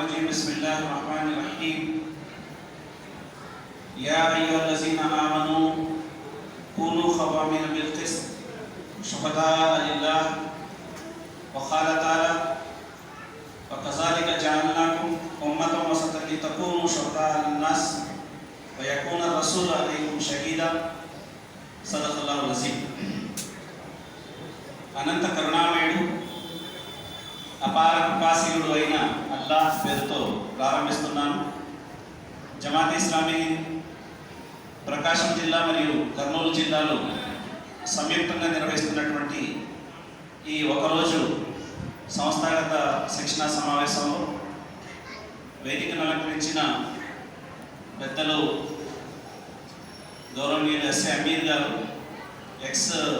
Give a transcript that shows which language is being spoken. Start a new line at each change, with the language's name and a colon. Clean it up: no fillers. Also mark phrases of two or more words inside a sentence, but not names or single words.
Arabic: بسم الله الرحمن الرحيم. يا أيها الذين آمنوا كونوا قوامين بالقسط شهداء لله وقال تعالى وكذلك جعلناكم أمة وسطا لتكونوا شهداء للناس ويكون الرسول عليكم شهيدا. صدق الله العظيم.
Telugu: అనంత కరుణామయుడు అపార కృపాశీలుడు అయిన అల్లాహ్ పేరుతో ప్రారంభిస్తున్నాను. జమాత్ ఇస్లామీ ప్రకాశం జిల్లా మరియు కర్నూలు జిల్లాలో సంయుక్తంగా నిర్వహిస్తున్నటువంటి ఈ ఒకరోజు సంస్థాగత శిక్షణ సమావేశంలో వేదికను అలంకరించిన పెద్దలు గౌరవనీయులు ఎస్ఏ అమీర్ గారు, ఎక్స్